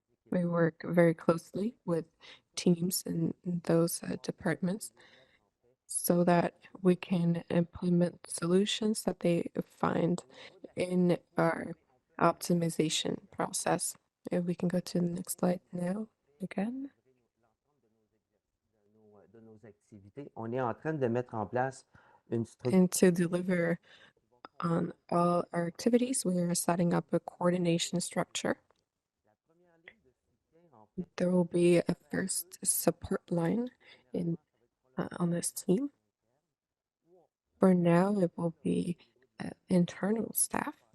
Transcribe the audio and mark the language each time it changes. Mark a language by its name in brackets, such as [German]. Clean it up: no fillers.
[English] We work very closely with teams in those departments so that we can implement solutions that they find in our optimization process. If we can go to the next slide now again. [French] De nos activités. On est en train de mettre en place une structure. [English] And to deliver on all our activities, we are setting up a coordination structure. There will be a first support line on this team. For now, it will be internal staff.